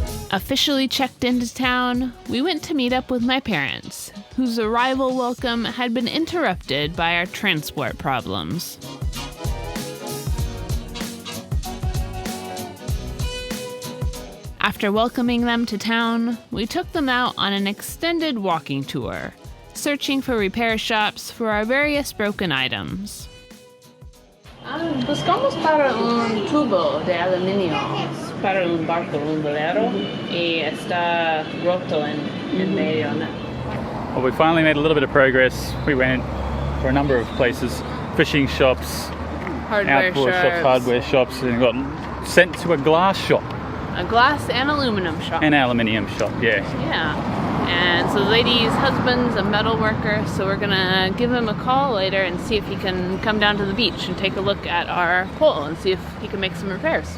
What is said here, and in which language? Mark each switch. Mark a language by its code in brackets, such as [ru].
[en] Officially checked into town, we went to meet up with my parents, whose arrival welcome had been interrupted by our transport problems. After welcoming them to town, we took them out on an extended walking tour, searching for repair shops for our various broken items. [es] Buscamos para un tubo de aluminio para un barco, un velero, y está roto en medio. [en] Well, we finally made a little bit of progress. We went for a number of places, fishing shops, Hardware outboard shops, hardware shops, and got sent to a glass shop. A glass and aluminum shop. An aluminium shop, yeah. Yeah. And so the lady's husband's a metal worker, so we're gonna give him a call later and see if he can come down to the beach and take a look at our pole and see if he can make some repairs.